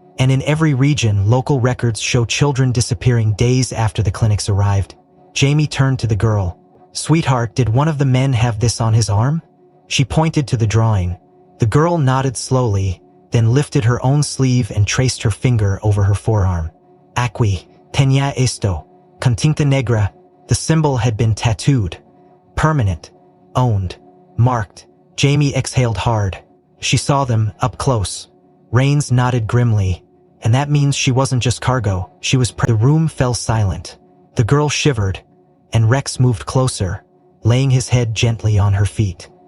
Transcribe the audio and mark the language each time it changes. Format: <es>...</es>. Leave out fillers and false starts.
<en>And in every region, local records show children disappearing days after the clinics arrived. Jamie turned to the girl. Sweetheart, did one of the men have this on his arm? She pointed to the drawing. The girl nodded slowly, then lifted her own sleeve and traced her finger over her forearm.</en> <es>Aquí, tenía esto, con tinta negra.</es> <en>The symbol had been tattooed. Permanent. Owned. Marked. Jamie exhaled hard. She saw them, up close. Rains nodded grimly. And that means she wasn't just cargo, she was The room fell silent. The girl shivered, and Rex moved closer, laying his head gently on her feet.</en>